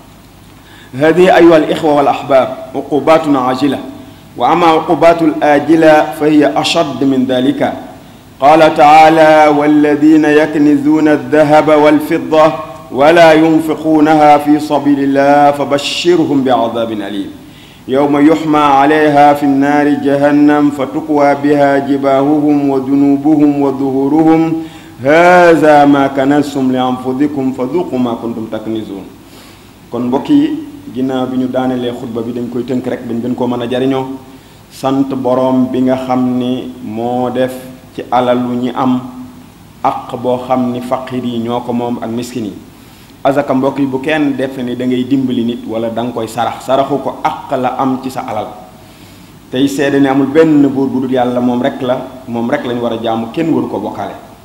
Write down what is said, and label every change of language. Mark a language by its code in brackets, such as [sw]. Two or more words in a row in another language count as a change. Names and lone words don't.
[ar] هذه أيها الإخوة والأحباب عقوبات عاجلة وأما عقوبات الآجلة فهي أشد من ذلك قال تعالى والذين يكنزون الذهب والفضة ولا ينفقونها في سبيل الله فبشرهم بعذاب أليم يوم يحمى عليها في النار جهنم فتقوى بها جباههم وجنوبهم وظهورهم هذا ما كنزتم لأنفسكم فذوقوا ما كنتم تكنزون [wo] kon mbokk yi ginnaaw bi ñu daanelee xutba bi dañ koy tënk rek dañ gën koo mën a jariñoo sant boroom bi nga xam ni moo def ci alalu ñi am aq boo xam ni faqir yi ñoo ko moom ak miskin yi azaka mbokk yi bu kenn def ni da ngay dimbali nit wala da nga koy saraxu ko aq la am ci sa alal tey seede ne amul benn buur bu dul yàlla moom rek lañ war a jaamu kenn waru ko bokkaale